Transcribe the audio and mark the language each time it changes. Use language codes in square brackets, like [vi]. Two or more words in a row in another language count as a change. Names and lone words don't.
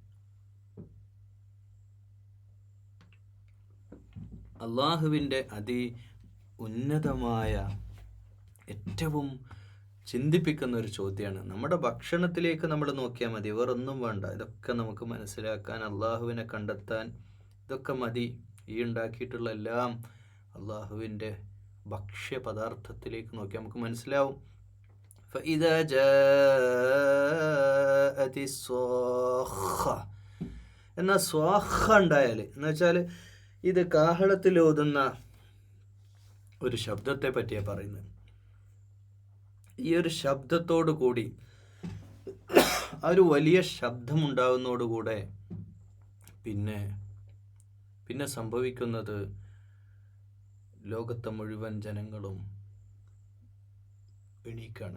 [ml] അള്ളാഹുവിൻ്റെ ഉന്നതമായ ഏറ്റവും ചിന്തിപ്പിക്കുന്ന ഒരു ചോദ്യമാണ്. നമ്മുടെ ഭക്ഷണത്തിലേക്ക് നമ്മൾ നോക്കിയാൽ മതി, വേറൊന്നും വേണ്ട. ഇതൊക്കെ നമുക്ക് മനസ്സിലാക്കാൻ, അള്ളാഹുവിനെ കണ്ടെത്താൻ ഇതൊക്കെ മതി. ഈ ഉണ്ടാക്കിയിട്ടുള്ള എല്ലാം അള്ളാഹുവിൻ്റെ ഭക്ഷ്യ പദാർത്ഥത്തിലേക്ക് നോക്കി നമുക്ക് മനസ്സിലാവും. [ar] فإذا جاءت الصاخة [ml] എന്നാൽ സ്വാഖ ഉണ്ടായാൽ എന്ന് വെച്ചാൽ ഇത് കാഹളത്തിൽ ഓതുന്ന ഒരു ശബ്ദത്തെ പറ്റിയാണ് പറയുന്നത്. ഈ ഒരു ശബ്ദത്തോടു കൂടി, ആ ഒരു വലിയ ശബ്ദമുണ്ടാകുന്നതോടുകൂടെ പിന്നെ സംഭവിക്കുന്നത് ലോകത്തെ മുഴുവൻ ജനങ്ങളും എണീക്കാണ്.